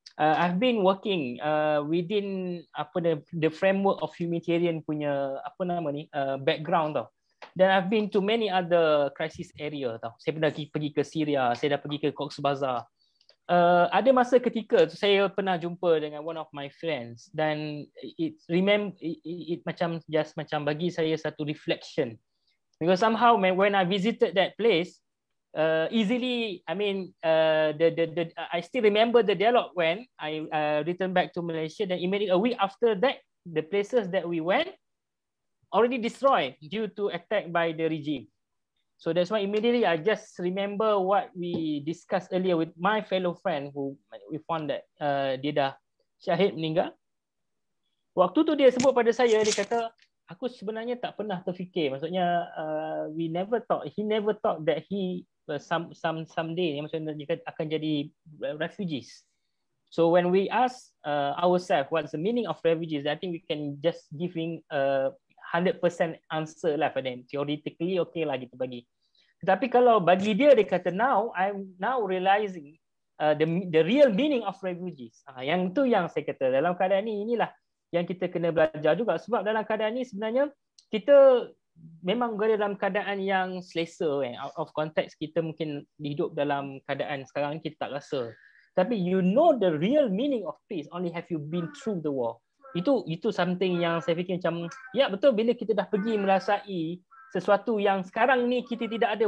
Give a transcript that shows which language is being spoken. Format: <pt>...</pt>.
<en>I've been working within the framework of humanitarian punya background tau. Dan I've been to many other crisis area tau.</en> <ms>Saya pernah pergi ke Syria, saya dah pergi ke Cox's Bazar. Ada masa ketika saya pernah jumpa dengan</ms> <en>one of my friends</en> <ms>dan it macam just macam bagi saya satu</ms> <en>reflection, because somehow when I visited that place easily, I mean I still remember the dialogue when I returned back to Malaysia. Then immediately a week after that, the places that we went already destroyed due to attack by the regime. So that's why immediately I just remember what we discussed earlier with my fellow friend who we found that</en> <ms>dia dah syahid, meninggal. Waktu tu dia sebut pada saya, dia kata, aku sebenarnya tak pernah terfikir. Maksudnya</ms> <en>he never thought that he someday</en> <ms>maksudnya dia akan jadi</ms> <en>refugees. So when we ask ourselves what's the meaning of refugees, I think we can just giving 100% answer lah pada them. Theoretically okay</en> <ms>lah kita bagi. Tetapi kalau bagi dia kata</ms> <en>I'm now realizing the real meaning of refugees.</en> <ms>Yang tu yang saya kata dalam keadaan inilah yang kita kena belajar juga, sebab dalam keadaan ni sebenarnya kita memang berada dalam keadaan yang selesa</ms> <en>out of context.</en> <ms>Kita mungkin hidup dalam keadaan sekarang kita tak rasa. Tapi</ms> <en>you know the real meaning of peace only have you been through the war.</en> <ms>Itu</ms> <en>something</en> <ms>yang saya fikir macam, ya betul, bila kita dah pergi merasai sesuatu yang sekarang ni kita tidak ada.</ms>